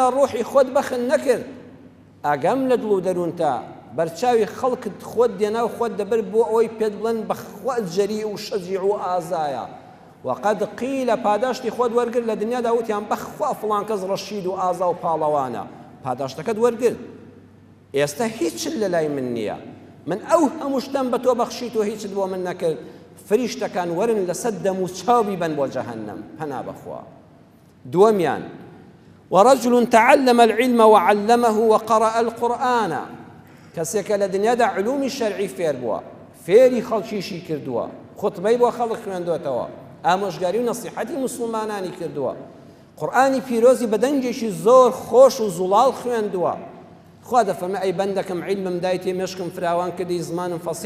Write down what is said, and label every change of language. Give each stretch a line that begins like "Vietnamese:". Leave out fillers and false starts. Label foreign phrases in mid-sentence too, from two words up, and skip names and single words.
Central Kurdish: ڕوحی خۆت بەخن نەکرد ئاگام لە دڵ و دەروونتە بەرچاوی خەڵکت خۆت دێنا و خۆت دەبر بۆ ئەوەی پێت بڵێن بەخوا جەری و شەجیع و ئازایە
Arabic: وقد قیلە
Central Kurdish: پاداشتی خۆت وەرگرت لە دنیادا وتیان بەخوا فڵان کەس ڕەشید و ئازا و پاڵەوانە پاداشتەکەت وەرگرت ئێستا هیچ لە لای من نییە من ئەو هەموو شتەم بە تۆ بەخشیت و هیچت بۆ من نەکرد فریشتەکان وەرن لەسەر دەم و چاوی بن بۆ جەهەنەم پەنا بەخوا دووەمیان
Arabic: ورجل تعلم العلم وعلمه وقرأ القرآن
Central Kurdish: کەسێکە لە دنیادا علومی شەرعی فێر بووە فێری خەڵکیشی کردووە خوتبەی بۆ خەڵک خوێندوێتەوە ئامۆژگاری و نەسیحەتی موسڵمانانی کردووە قورئانی پیرۆزی بە دەنگێکی زۆر خۆش و زوڵاڵ خوێندووە خوا دەفەرمێ ئەی بەندەکەم عیلمم دایتێ مێشکم فراوان کردی زمانم فەسیح